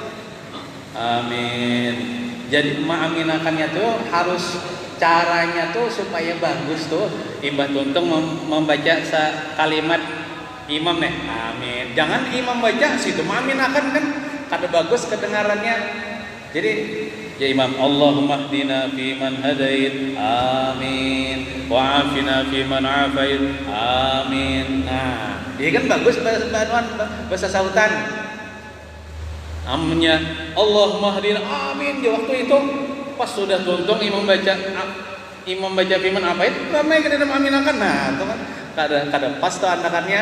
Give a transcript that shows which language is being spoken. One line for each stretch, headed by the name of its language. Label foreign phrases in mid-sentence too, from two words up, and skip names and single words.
Banjar: Amin. Jadi mengaminakannya tuh harus caranya tuh supaya bagus tuh. Ibah tuntung membaca kalimat imam nih. Amin. Jangan imam baca situ mengaminakan kan. Kada bagus kedengarannya. Jadi ya imam
Arabic: اللهم اهدنا في من هديت. آمين. وعافنا في من عافيت.
Banjar: Amin. Nah, ini kan bagus bahasa sautan. Aminnya
Arabic: اللهم اهدنا.
Banjar: Amin. Di waktu itu pas sudah tuntung imam baca
Arabic: في من عافيت,
Banjar: ramai ke dalam aminakan. Nah, itu kan kada pas tuh anakannya.